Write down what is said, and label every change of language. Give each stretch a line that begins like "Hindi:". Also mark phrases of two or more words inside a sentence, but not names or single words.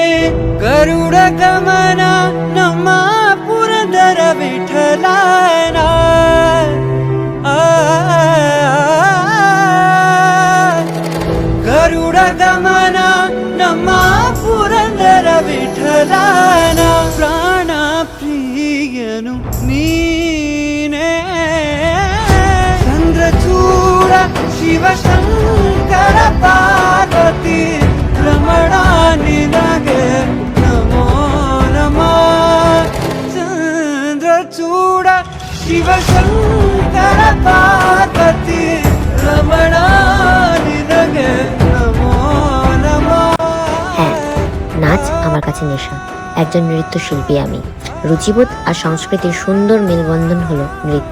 Kannada: ಗರುಡ ಗಮನ ನಮ್ಮ ಪುರಂದರ ವಿಠಲನ ಗರುಡ ಗಮನ ನಮ್ಮ ಪುರಂದರ ವಿಠಲನ ಪ್ರಾಣ ಪ್ರಿಯನು ನೀನೇ. ಚಂದ್ರಚೂಡ ಶಿವಶಂಕರ ಪಾರ್ವತಿ ರಮಣ ನಿನಗೆ ನಮೋ ನಮಃ. ಚಂದ್ರಚೂಡ ಶಿವಶಂಕರ ಪಾರ್ವತಿ ರಮಣ ನಿನಗೆ ನಮೋ ನಮಃ.
Bangla: হ্যাঁ, নাচ আমার কাছে নেশা। একজন নৃত্যশিল্পী আমি। রুচিবোধ আর সংস্কৃতির সুন্দর মেলবন্ধন হলো নৃত্য।